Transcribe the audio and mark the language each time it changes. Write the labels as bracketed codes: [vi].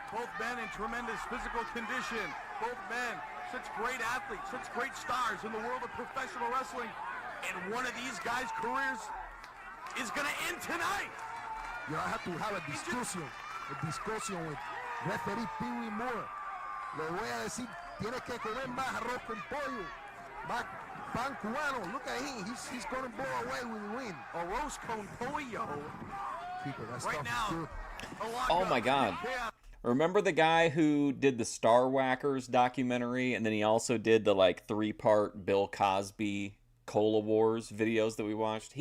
[en] Both men in tremendous physical condition. Both men, such great athletes, such great stars in the world of professional wrestling. And one of these guys' careers is going to end tonight. You know, I have to have a discussion with referee Pee Wee Moore. [es] Le voy a decir, tienes que comer más arroz con pollo, más pan cubano. [en] Look at him, he's going to blow away with the wind. [es] Arroz con pollo. [en] People, that right stuff now. is good. Oh my God. Remember the guy who did the Star Whackers documentary, and then he also did the like 3-part Bill Cosby Cola Wars videos that we watched?